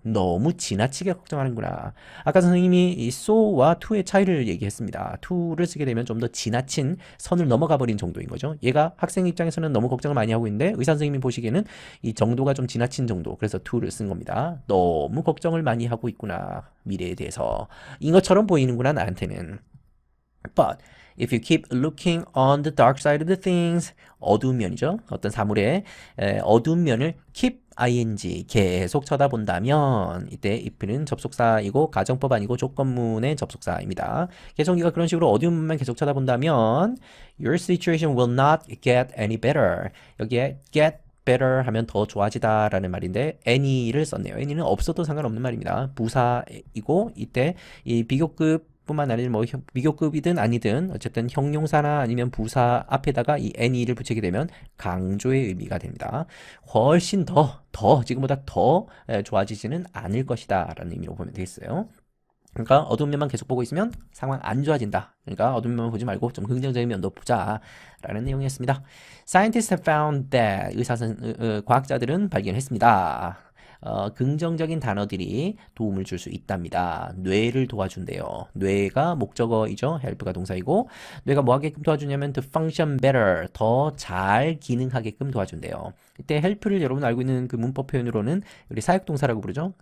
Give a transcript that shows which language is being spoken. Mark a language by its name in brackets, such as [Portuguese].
[Korean] 너무 지나치게 걱정하는구나. 아까 선생님이 이 so와 to의 차이를 얘기했습니다. to를 쓰게 되면 좀 더 지나친 선을 넘어가 버린 정도인 거죠. 얘가 학생 입장에서는 너무 걱정을 많이 하고 있는데 의사 선생님이 보시기에는 이 정도가 좀 지나친 정도. 그래서 to를 쓴 겁니다. 너무 걱정을 많이 하고 있구나. 미래에 대해서. 인 것처럼 보이는구나 나한테는. [English] But if you keep looking on the dark side of the things, [Korean] 어두운 면이죠. 어떤 사물의 어두운 면을 keep ing 계속 쳐다본다면 이때 if는 접속사이고 가정법 아니고 조건문의 접속사입니다. 계속 네가 그런 식으로 어두운 면만 계속 쳐다본다면 [English] your situation will not get any better. [Korean] 여기에 get better 하면 더 좋아지다 라는 말인데 any를 썼네요. any는 없어도 상관없는 말입니다. 부사이고 이때 이 비교급 뿐만 아니라 뭐 비교급이든 아니든 어쨌든 형용사나 아니면 부사 앞에다가 이 any를 붙이게 되면 강조의 의미가 됩니다. 훨씬 더 지금보다 더 좋아지지는 않을 것이다 라는 의미로 보면 되겠어요. 그러니까 어두운 면만 계속 보고 있으면 상황 안 좋아진다. 그러니까 어두운 면만 보지 말고 좀 긍정적인 면도 보자 라는 내용이었습니다. [English] Scientists have found that [Korean] 과학자들은 발견했습니다. 긍정적인 단어들이 도움을 줄 수 있답니다. 뇌를 도와준대요. 뇌가 목적어이죠. help가 동사이고 뇌가 뭐 하게끔 도와주냐면 [English] to function better, [Korean] 더 잘 기능하게끔 도와준대요. 이때 help를 여러분 알고 있는 그 문법 표현으로는 우리 사역동사라고 부르죠.